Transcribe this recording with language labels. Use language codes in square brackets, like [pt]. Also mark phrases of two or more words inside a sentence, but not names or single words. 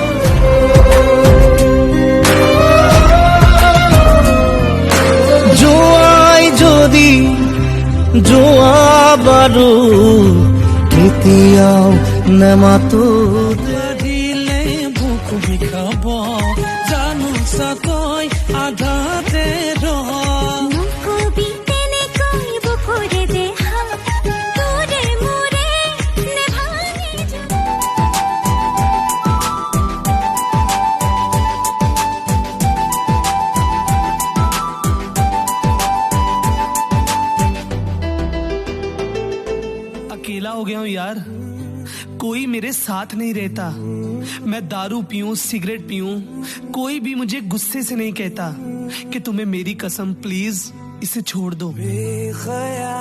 [as] জোৱাই যদি জোৱা বাৰু কেতিয়াও নেমাতো দিলে বুক বিষাব জানো চাকৈ আধাতে ৰহ নকবি তেনেকৈ বুকুৰে দেহা তোৰে মোৰে নেভাঙি [hi] अकेला हो गया हूँ यार कोई मेरे साथ नहीं रहता मैं दारू पीऊं सिगरेट पीऊं कोई भी मुझे गुस्से से नहीं कहता कि तुम्हें मेरी कसम प्लीज इसे छोड़ दो